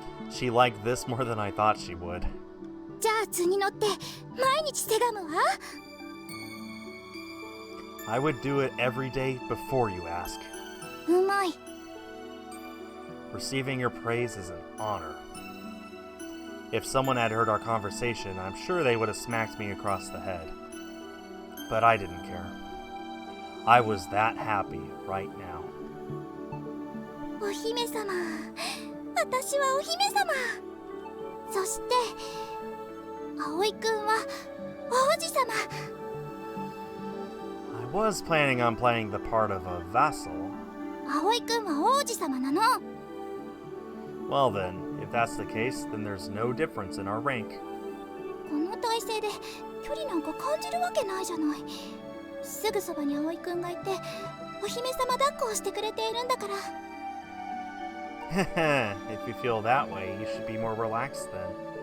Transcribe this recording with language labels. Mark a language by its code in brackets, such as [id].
[en] She liked this more than I thought she would. [ja] じゃあ図に乗って毎日せがむわ。 [en] I would do it every day before you ask. [ja] うまい。 [en] Receiving your praise is an honor. If someone had heard our conversation, I'm sure they would have smacked me across the head. But I didn't care. I was that happy right now. [ja] お姫様。私はお姫様。そして葵くんは王子様。 [en] I was planning on playing the part of a vassal. [ja] 葵くんは王子様なの。 [en] Well then, if that's the case, then there's no difference in our rank. [ja] この体勢で距離なんか感じるわけないじゃない。すぐそばに葵くんがいてお姫様抱っこをしてくれているんだから。 [en] If you feel that way, you should be more relaxed then.